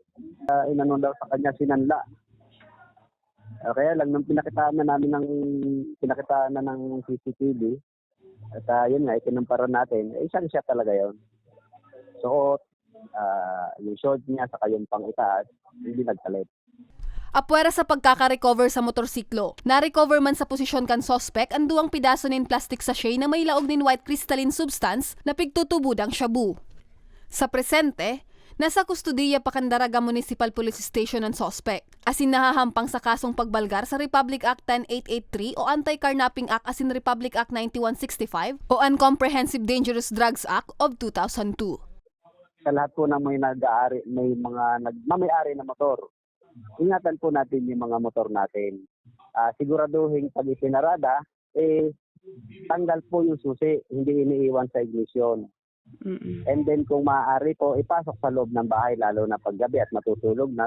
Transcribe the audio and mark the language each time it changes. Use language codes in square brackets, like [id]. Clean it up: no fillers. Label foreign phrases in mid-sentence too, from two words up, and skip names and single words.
[tl] Inanon daw sa kanya sinanla. Kaya lang nung pinakitaan na ng CCTV, at yun nga, ikinumpara natin, isang siya talaga yun. So, yung short niya sa yung pang-itaas, hindi nagkalit. [bik] Apwera sa pagkaka-recover sa motorsiklo, na-recover man sa posisyon kan sospek ang duwang pidaso nin [en] plastic sachet [bik] na may laog nin [en] white crystalline substance [bik] na pigtutubudang shabu. Sa presente, nasa kustudiya pa kan Daraga Municipal Police Station ang sospek, asin nahahampang sa kasong pagbalgar sa Republic Act 10883 o Anti-Carnapping Act asin Republic Act 9165 o Uncomprehensive Dangerous Drugs Act of 2002. [tl] Sa lahat po na may mga nagmamayari na motor, ingatan po natin yung mga motor natin. Siguraduhin pag ipinarada, tanggal po yung susi, hindi iniiwan sa ignition. And then kung maaari po, ipasok sa loob ng bahay, lalo na paggabi at matutulog na.